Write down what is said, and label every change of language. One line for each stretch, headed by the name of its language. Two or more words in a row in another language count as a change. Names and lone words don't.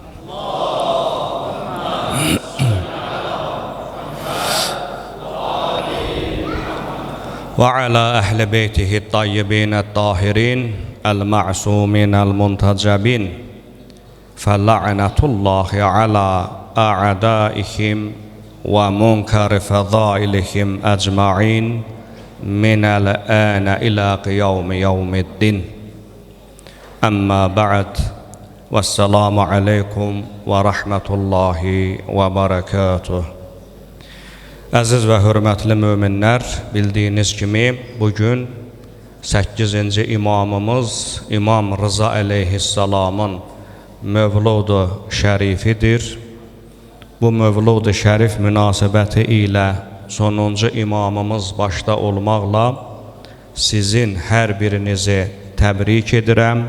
Arabic: وعلى أهل بيته الطيبين الطاهرين المعصومين المنتجبين، فلعنة الله على أعدائهم ومنكر فضائلهم أجمعين من الآن إلى قيام يوم الدين. أما بعد، والسلام عليكم ورحمة الله وبركاته.
Azerbaijani: Əziz və hörmətli möminlər, bildiyiniz kimi bugün 8-ci imamımız İmam Rıza əleyhissalamın mövlud-u şərifidir. Bu mövlud-u şərif münasibəti ilə sonuncu imamımız başda olmaqla sizin hər birinizi təbrik edirəm.